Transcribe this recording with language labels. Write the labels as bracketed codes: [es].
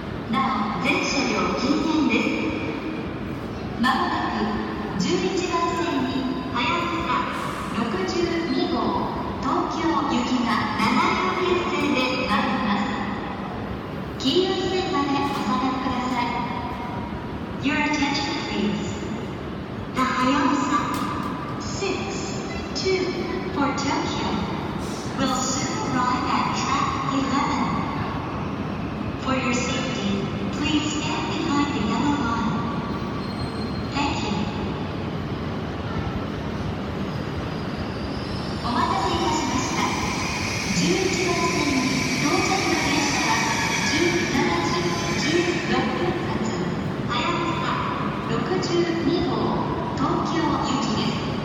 [ja] なお全車両禁煙です。まもなく11番線にはやぶさ62号東京行きが7両編成で参ります。黄色い線までお下がりください。 [en] Your attention please. The Hayabusa 62 for Tokyo will soon arrive at track 11. For your safety, please stand behind the yellow line. Thank you. [ja] お待たせいたしました。11番線に到着の電車は17時16分発はやぶさ62号東京行きです。